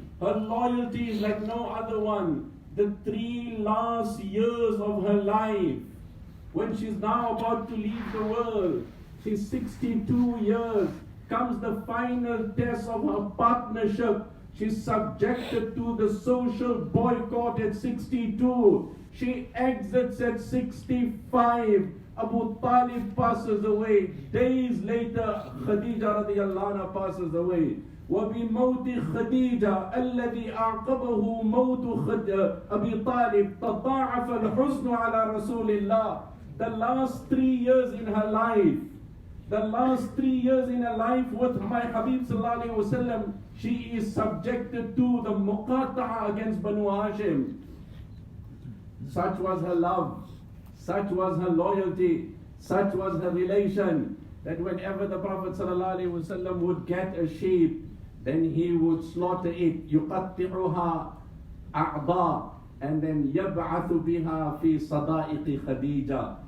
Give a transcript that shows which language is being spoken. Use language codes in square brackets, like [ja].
[en] Her loyalty is like no other one. The 3 last years of her life, when she's now about to leave the world, she's 62 years, comes the final test of her partnership. She's subjected to the social boycott at 62. She exits at 65. Abu Talib passes away. Days later, Khadija radiallahu anha passes away. [ar] وبموت خديجة الذي أعقبه موت أبي طالب تضاعف الحزن على رسول الله. [en] The last 3 years in her life, the last 3 years in her life with my Habib sallallahu alaihi wasallam, she is subjected to the muqata'a against Banu Hashim. Such was her love, such was her loyalty, such was her relation, that whenever the Prophet sallallahu alaihi wasallam would get a sheep, then he would slaughter it, [ar] يُقَطِّعُهَا أَعْضَى, [en] and then [ar] يَبْعَثُ بِهَا فِي صَدَائِقِ خَدِيجَةٍ.